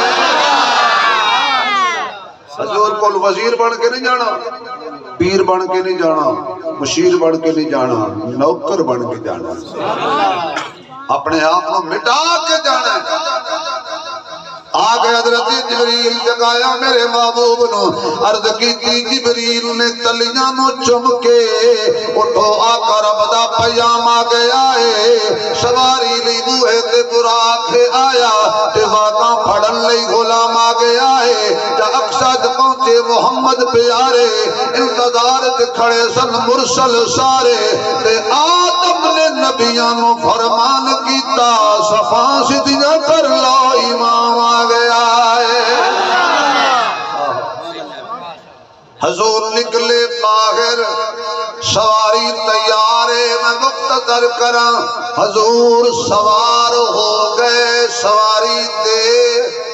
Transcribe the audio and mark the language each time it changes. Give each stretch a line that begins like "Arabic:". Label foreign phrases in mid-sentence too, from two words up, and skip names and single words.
Punjabi: حضور کو وزیر بن کے نہیں جانا پیر بن کے نہیں جانا مشیر بن کے نہیں جانا نوکر بن کے جانا اپنے آپ کو مٹا کے جانا آگے حضرت جبریل جگایا میرے محبوب نو عرض کی جبریل نے تلیاں نو چم کے اٹھو آقا رب دا پیام آ گیا ہے سواری لی بوہے تے براک آیا تے وعدہ علیہ غلام آ گیا ہے جا اقصد پہنچے محمد پیارے انتظار تے کھڑے سن مرسل سارے تے آدم نے نبیاں نو فرمان کیتا صفاں سیدھیاں کر لو امام آ گیا ہے حضور نکلے باہر سواری تیار ہے میں مختصر کراں حضور سوار ہو گئے سواری دے